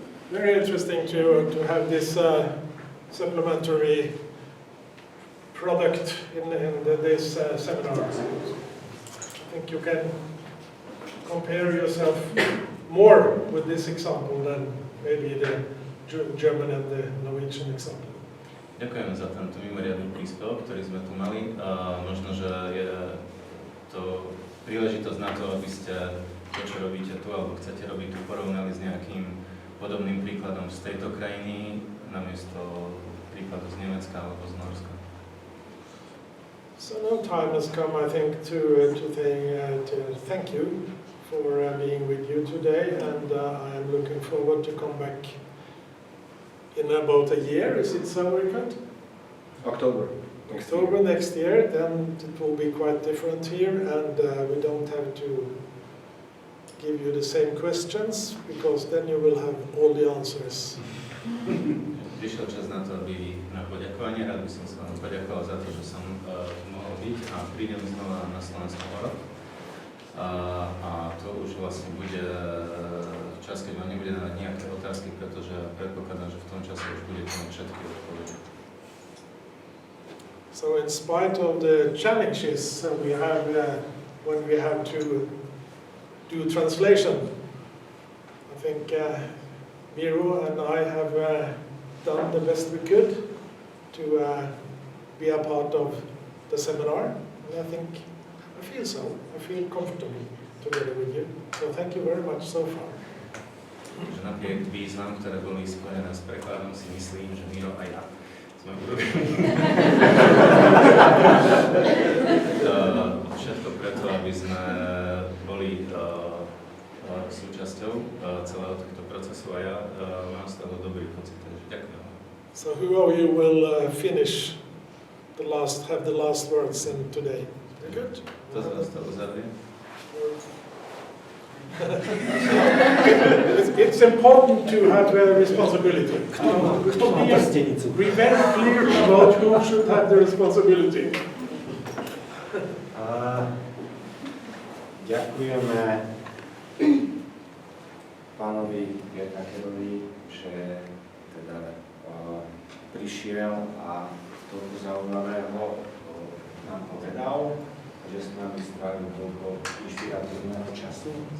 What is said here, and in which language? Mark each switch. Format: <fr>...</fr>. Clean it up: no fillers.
<en>Very interesting to have this supplementary product in this seminar. I think you can compare yourself more with this example than maybe the German and the Norwegian example.</en> <sk>Ďakujem za tento mimoriadny príspevok, ktorý sme tu mali. Možno, že je to príležitosť na to, aby ste to, čo robíte tu, alebo chcete robiť tu, porovnali s nejakým podobným príkladom z tejto krajiny, namiesto príkladu z Nemecka alebo z Norska.</sk> <en>So now time has come, I think, to thank you for being with you today, and I am looking forward to come back in about a year. Is it so, Richard? October. October next year, then it will be quite different here, and we don't have to give you the same questions, because then you will have all the answers.</en> <sk>Prišiel čas na to, aby na poďakovanie. Rád by som sa vám poďakoval za to, že som mohol byť a prídem znova na Slovensko o rok. A to už vlastne bude čas, keď vám nebude dávať nejaké otázky, pretože predpokladám, že v tom čase už budete mať všetky odpovede.</sk> <en>So in spite of the challenges we have when we have to do translation, I think Miro and I have done the best we could to be a part of the seminar, and I think I feel so. I feel comfortable together with you. So thank you very much so far.</en> <sk>Že napriek výzvam, ktoré boli spojené s prekladom, si myslím, že Miro a ja sme urobili všetko preto, aby sme boli súčasťou celého tohto procesu a ja mám z toho dobrý pocit, takže ďakujem.</sk> <en>So who of you will have the last words in today? Very good.</en> <sk>To z vás to uzavrie.</sk> <en>It's important to have responsibility. Be very clear about who should have the responsibility.</en> <sk>Ďakujeme pánovi Bjerkakerovi, že teda prišiel a toľko zaujímavého nám povedal, že s nami strávil toľko inšpiratívneho času.</sk>